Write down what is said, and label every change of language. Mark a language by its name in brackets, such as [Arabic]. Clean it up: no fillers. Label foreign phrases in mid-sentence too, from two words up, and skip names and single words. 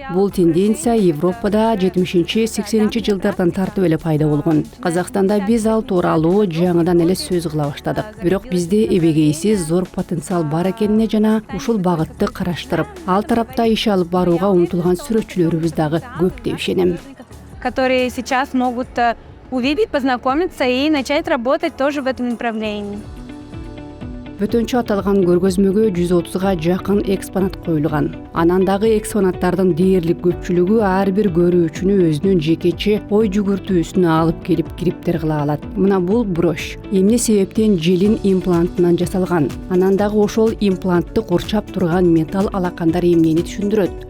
[Kyrgyz] Бул тенденция Европада 70-80 жылдардан тартып эле пайда болгон. Казакстанда биз ал тууралуу жаңыдан эле сөз кыла баштадык. Бирок бизде эбегейсиз зор потенциал бар экенине жана ушул багытты караштырып, ал тарапта иш алып барууга умтулган сүрөтчүлөрүбүз дагы көп деп ишенем. [Russian] Которые сейчас могут увидеть, познакомиться и начать работать тоже в этом направлении. [Kyrgyz] Бөтөнчө аталган көргөзмөгө 130га жакын экспонат коюлган. Анан дагы экспонаттардын дээрлик көпчүлүгү ар бир көрүүчүнү өзүнүн жекече ой жүгүртүүсүнө алып келип кириптер кыла алат. Мына бул брош. Эмне себептен желин имплантынан жасалган? Анан дагы ошол имплантты курчап турган металл алакандар эмнени түшүндүрөт?